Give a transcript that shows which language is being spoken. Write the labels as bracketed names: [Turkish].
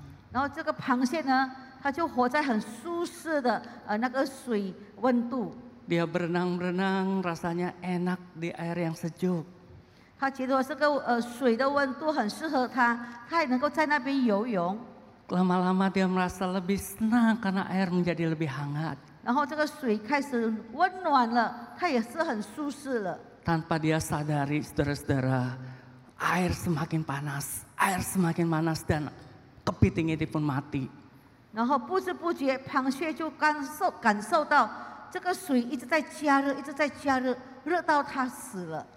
[Chinese] 然后这个螃蟹呢，它就活在很舒适的那个水温度。 [Indonesian] Dia berenang-berenang, rasanya enak di air yang sejuk. [Chinese] 他觉得这个水的温度很适合他，他也能够在那边游泳。 [Indonesian] Lama-lama dia merasa lebih senang karena air menjadi lebih hangat. [Chinese] 然后这个水开始温暖了，他也是很舒适了。 [Indonesian] Tanpa dia sadari, saudara-saudara, air semakin panas dan kepiting itu pun mati. [Chinese] 然后不知不觉，螃蟹就感受到这个水一直在加热，一直在加热，热到它死了。